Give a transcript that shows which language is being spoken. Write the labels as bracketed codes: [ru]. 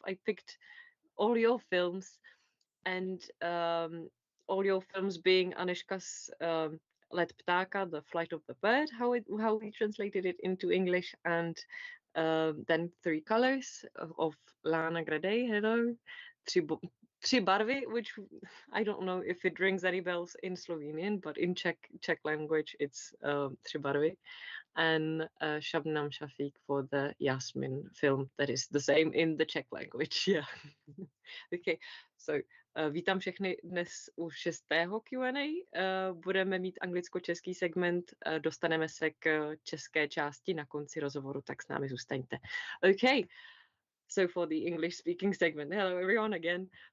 [en] I picked all your films, and all your films being Anežka's Let ptáka, The Flight of the Bird, how we translated it into English, and then Three Colors of Lana Gredelj, hello, Tři barvy, which I don't know if it rings any bells in Slovenian, but in Czech language it's Tři barvy, and Shabnam Shafigh for the Yasmin film that is the same in the Czech language. Yeah. Okay, so [cs] vítám všechny dnes u 6. Q&A. Budeme mít anglicko-český segment, dostaneme se k české části na konci rozhovoru, tak s námi zůstaňte. [en] Okay, so for the English-speaking segment, hello everyone again.